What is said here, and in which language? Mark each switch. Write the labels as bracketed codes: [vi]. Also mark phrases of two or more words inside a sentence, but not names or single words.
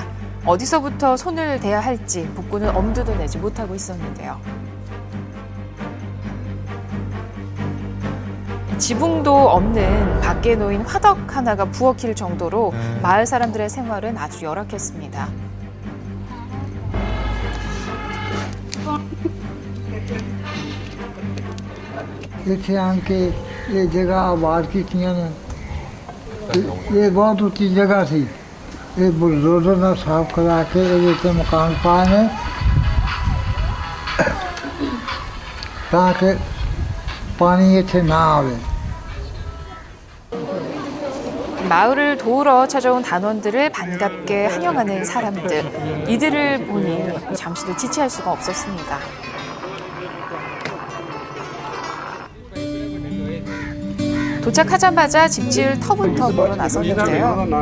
[ko] 어디서부터 손을 대야 할지 복구는 엄두도 내지 못하고 있었는데요. 지붕도 없는 밖에 놓인 화덕 하나가 부엌일 정도로 마을 사람들의 생활은 아주 열악했습니다. [ur] ایتھے آکے یہ جگہ آباد کی تھی نے یہ بہت اونچی جگہ تھی یہ بلڈوزر نے صاف کرا کے یہ مکان پائے ہیں تاکہ پانی ایتھے نہ آوے. [ko] 마을을 도우러 찾아온 단원들을 반갑게 환영하는 사람들. 이들을 보니 잠시도 지체할 수가 없었습니다. 도착하자마자 집 지을 터부터 보러 나섰는데요.